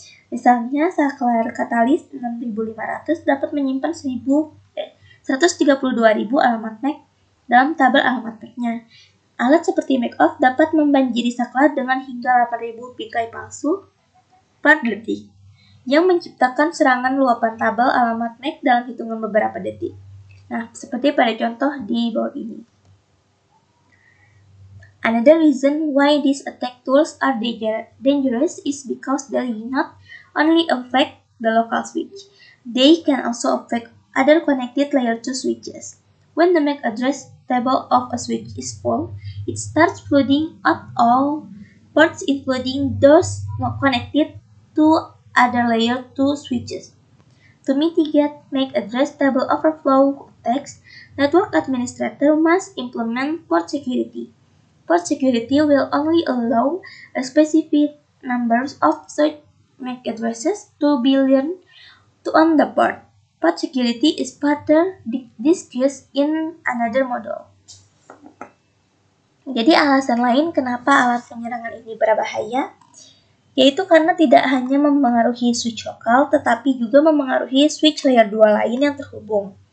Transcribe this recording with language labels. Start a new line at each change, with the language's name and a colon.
Indonesian: Misalnya, saklar katalis 6500 dapat menyimpan 132.000 alamat Mac dalam tabel alamat Mac-nya. Alat seperti MacOff dapat membanjiri saklar dengan hingga 8.000 bingkai palsu per detik, yang menciptakan serangan luapan tabel alamat Mac dalam hitungan beberapa detik. Nah, seperti pada contoh di bawah ini.
English: Another reason why these attack tools are dangerous is because they not only affect the local switch, they can also affect other connected layer 2 switches. When the MAC address table of a switch is full, it starts flooding out all ports including those not connected to other layer 2 switches. To mitigate MAC address table overflow attacks, network administrator must implement port security. Port security will only allow a specific number of such MAC addresses to be learned on the port. Port security is further discussed in another module.
Indonesian: Jadi alasan lain kenapa alat penyerangan ini berbahaya, yaitu karena tidak hanya mempengaruhi switch lokal, tetapi juga mempengaruhi switch layer 2 lain yang terhubung.